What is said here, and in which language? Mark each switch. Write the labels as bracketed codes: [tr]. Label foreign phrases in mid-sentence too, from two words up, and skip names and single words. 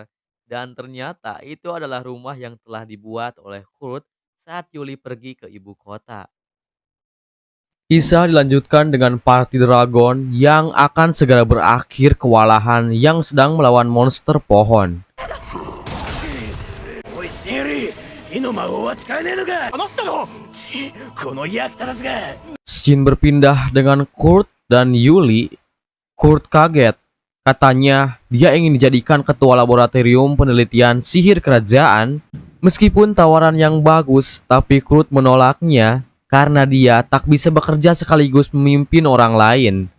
[id] Dan ternyata itu adalah rumah yang telah dibuat oleh Kurt saat Yuli pergi ke ibu kota. Kisah dilanjutkan dengan Party Dragon yang akan segera berakhir kewalahan yang sedang melawan monster pohon. [ja] おいセリ火の魔法は使えねえのか話したろこの役立たずが [id] Scene berpindah dengan Kurt dan Yuli. Kurt kaget. Katanya dia ingin dijadikan ketua laboratorium penelitian sihir kerajaan. Meskipun tawaran yang bagus, tapi Kurt menolaknya karena dia tak bisa bekerja sekaligus memimpin orang lain.